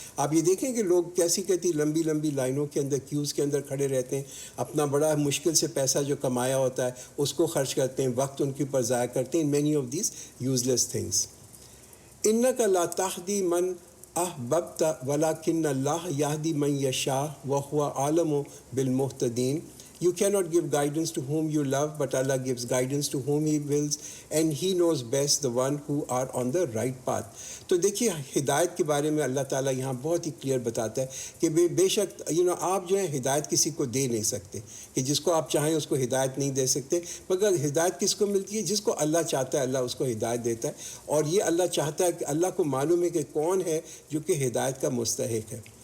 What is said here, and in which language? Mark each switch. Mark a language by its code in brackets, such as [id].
[ur] آپ یہ دیکھیں کہ لوگ کیسی کہتی لمبی لمبی لائنوں کے اندر، کیوز کے اندر کھڑے رہتے ہیں، اپنا بڑا مشکل سے پیسہ جو کمایا ہوتا ہے اس کو خرچ کرتے ہیں، وقت ان کے اوپر ضائع کرتے ہیں، [en] Many of these useless things. [ar] انک لا تہدی من احببت ولکن اللہ یہدی من یشاء وہو عالم بالمہتدین. [en] You cannot give guidance to whom you love, but Allah gives guidance to whom He wills, and He knows best the one who are on the right path. [ur] تو دیکھیے ہدایت کے بارے میں اللہ تعالیٰ یہاں بہت ہی کلیئر بتاتا ہے کہ بے شک آپ جو ہے ہدایت کسی کو دے نہیں سکتے، کہ جس کو آپ چاہیں اس کو ہدایت نہیں دے سکتے، مگر ہدایت کس کو ملتی ہے؟ جس کو اللہ چاہتا ہے اللہ اس کو ہدایت دیتا ہے. اور یہ اللہ چاہتا ہے کہ اللہ کو معلوم ہے کہ کون ہے جو کہ ہدایت کا مستحق ہے.